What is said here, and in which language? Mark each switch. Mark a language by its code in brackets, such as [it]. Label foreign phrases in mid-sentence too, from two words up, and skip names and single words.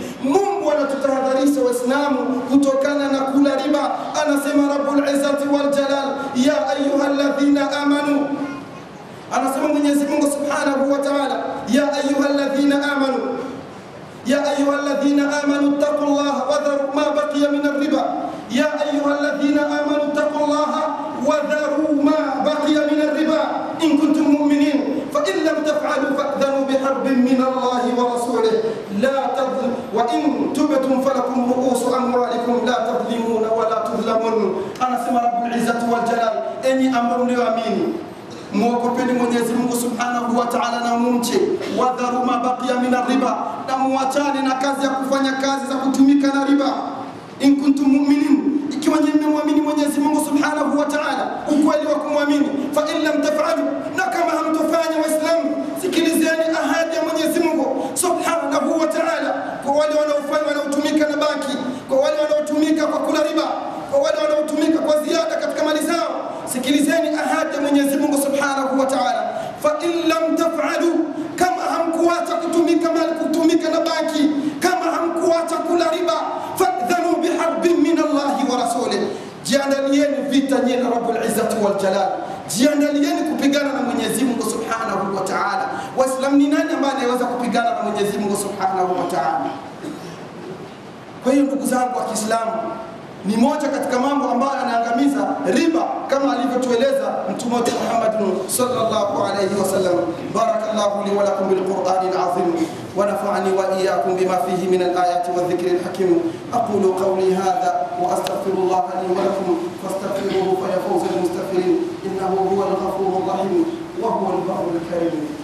[sw] Mungu anatutahadharisha Waislamu kutokana na kula riba. [ar] Anasema رب العزة والجلال يا أيها الذين آمنوا, [sw] anasema Mwenyezi Mungu [ar] سبحانه وتعالى يا أيها الذين آمنوا يا أيها الذين آمنوا اتقوا الله وذروا ما بقي من الربا. يا أيها الذين آمنوا اتقوا الله وذروا ما بقي من الربا إن كنتم مؤمنين فإن لم تفعلوا فأذنوا بحرب من الله ورسوله لا تظلمون وإن تبتم فلكم رءوس أموالكم لا تظلمون ولا تظلمون. [sw] Anasema [ar] رب العزة والجلال, [sw] enyi ambao mlioamini, muogopeni Mwenyezi Mungu [ar] سبحانه وتعالى [sw] na mumche. [ar] وذروا ما بقي من الربا, [sw] na muachane na kazi ya kufanya kazi za kutumika na riba. [ar] إن كنتم مؤمنين, [sw] ikiwa nyinyi muamini Mwenyezi Mungu [ar] سبحانه وتعالى, [sw] ukweli wa kumwamini. [ar] فإن لم تفعلوا, [sw] na kama hamtofanya Waislamu, sikilizeni ahadi ya Mwenyezi Mungu [ar] سبحانه وتعالى [sw] kwa wale wanaotumika na banki, kwa wale wanaotumika kwa kula riba, kwa wale wanaotumika kwa ziada katika mali zao. Sikilizeni ahadi ya Mwenyezi Mungu [ar] سبحانه وتعالى, فإن لم تفعلوا, [sw] kama hamkuacha kutumika na banki, kama hamkuacha kula riba, [ar] فأذنوا بحرب من الله ورسوله. [sw] Jiandalieni vita nyinyi na [ar] رب العزة والجلال, [sw] jiandalieni kupigana na Mwenyezi Mungu [ar] سبحانه وتعالى. [sw] Waislamu, ni nani ambaye anaweza kupigana na Mwenyezi Mungu [ar] سبحانه وتعالى? [sw] Kwa hiyo ndugu zangu wa Kiislamu, ni moja katika mambo ambayo yanaangamiza riba, kama alivyotueleza Mtume Muhammad [ar] صلى الله عليه وسلم. بارك الله لي ولكم بالقرآن العظيم ونفعني وإياكم بما فيه من الآيات والذكر الحكيم. أقول قولي هذا وأستغفر الله لي ولكم فاستغفروه فيفوز المستغفرين إنه هو الغفور الرحيم وهو البر الكريم.